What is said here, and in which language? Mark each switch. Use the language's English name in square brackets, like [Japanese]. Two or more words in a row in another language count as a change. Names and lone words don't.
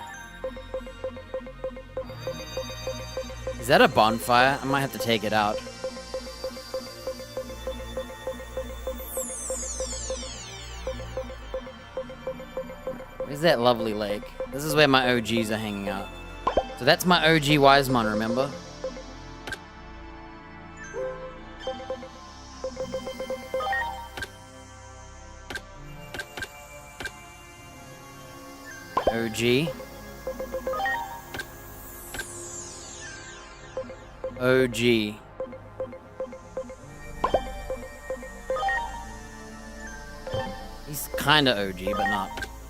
[English] Is that a bonfire? I might have to take it out. Where's that lovely lake? This is where my OGs are hanging out. So that's my OG Wisemon, remember? OG. OG. He's kinda OG, but not.